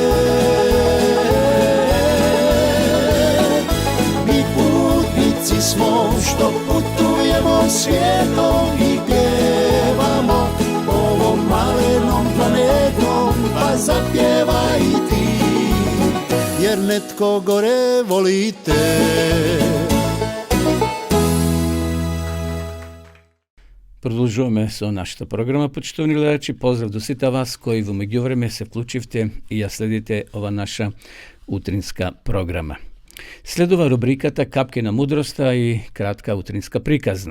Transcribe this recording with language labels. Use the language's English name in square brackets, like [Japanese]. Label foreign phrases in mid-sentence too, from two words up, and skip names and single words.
[Croatian] Mi putnici smo što putujemo svijetom i pjevamo ovom malenom planetom, pa zapjevaj i ti, jer netko gore volite. [Macedonian] Продолжуваме со нашата програма, почитувани гледачи. Поздрав до сите вас кои во меѓувреме се вклучивте и ја следите ова наша утринска програма. Следува рубриката Капки на мудроста и кратка утринска приказна.